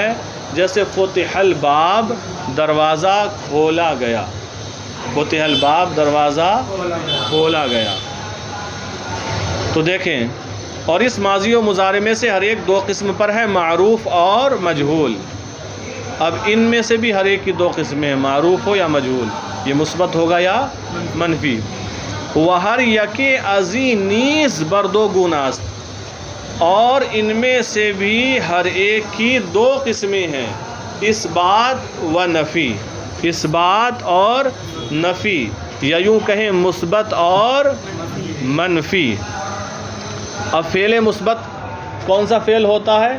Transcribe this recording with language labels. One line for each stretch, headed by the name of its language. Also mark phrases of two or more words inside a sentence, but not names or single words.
Urdu: جیسے
Arabic: فتح الباب،
Urdu: دروازہ کھولا گیا،
Arabic: فتح الباب،
Urdu: دروازہ کھولا گیا۔ تو دیکھیں، اور اس ماضی و مضارع میں سے ہر ایک دو قسم پر ہے، معروف اور مجہول۔ اب ان میں سے بھی ہر ایک کی دو قسمیں ہیں، معروف ہو یا مجہول، یہ مثبت ہوگا یا منفی۔
Persian: وہر یک ازی نیز بر دو گوناست،
Urdu: اور ان میں سے بھی ہر ایک کی دو قسمیں ہیں، اس بات و نفی، اس بات اور نفی، یا یوں کہیں مثبت اور منفی۔ اب فعل مثبت کون سا فعل ہوتا ہے؟